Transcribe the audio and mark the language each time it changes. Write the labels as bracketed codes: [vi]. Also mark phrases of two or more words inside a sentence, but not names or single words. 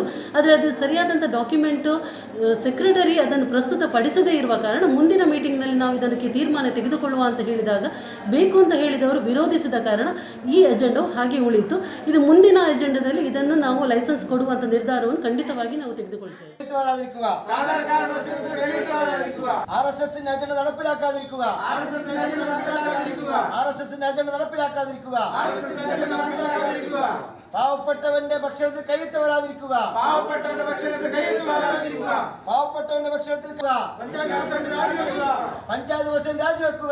[kn] ಆದರೆ ಅದು ಸರಿಯಾದಂಥ [en] document secretary [kn] ಅದನ್ನು ಪ್ರಸ್ತುತಪಡಿಸದೇ ಇರುವ ಕಾರಣ ಮುಂದಿನ ಮೀಟಿಂಗ್ನಲ್ಲಿ ನಾವು ಇದಕ್ಕೆ ತೀರ್ಮಾನ ತೆಗೆದುಕೊಳ್ಳುವ ಅಂತ ಹೇಳಿದಾಗ ಬೇಕು ಅಂತ ಹೇಳಿದವರು ವಿರೋಧಿಸಿದ ಕಾರಣ ಈ ಅಜೆಂಡಾವು ಹಾಗೆ ಉಳಿಯಿತು. ಇದು ಮುಂದಿನ ಅಜೆಂಡಾದಲ್ಲಿ ಇದನ್ನು ನಾವು ಲೈಸೆನ್ಸ್ ಕೊಡುವಂಥ ನಿರ್ಧಾರವನ್ನು ಖಂಡಿತವಾಗಿ ನಾವು ತೆಗೆದುಕೊಳ್ತೇವೆ. [ml] RSSന്റെ അജണ്ട നടപ്പിലാക്കാതിരിക്കുക. പാവപ്പെട്ടവന്റെ പക്ഷത്തിൽ കൈയിട്ട് വരാതിരിക്കുക. പാവപ്പെട്ടവന്റെ പക്ഷത്തിൽ പഞ്ചായത്ത് പ്രസിഡന്റ് രാജിവെക്കുക.